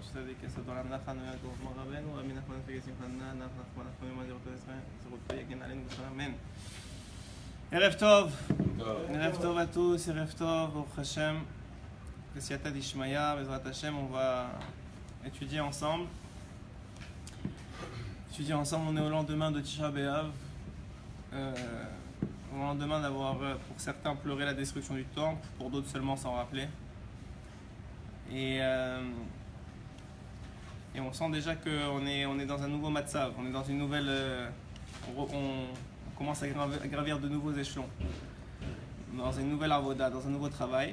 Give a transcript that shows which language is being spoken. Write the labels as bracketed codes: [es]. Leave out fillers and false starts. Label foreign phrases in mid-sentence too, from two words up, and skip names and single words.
[he] צדיק יסוד עולם נחן ויעקב מר רבנו רבי נחמן פגע שמחנה נח נחמן נחמן יום אדירות ישראל זכותו יגן עלינו בכל אמן. ערב טוב, ערב טוב [fr] à tous, [he] ערב טוב, ברוך השם, בסייעתא דשמיא, בעזרת השם, [fr] on va étudier ensemble. On est au lendemain de Tisha B'Av, au lendemain d'avoir, pour certains, pleuré la destruction du temple, pour d'autres seulement s'en rappeler. Et on sent déjà qu'on est dans un nouveau matzav, on est dans une nouvelle, on commence à gravir de nouveaux échelons, dans une nouvelle avoda, dans un nouveau travail.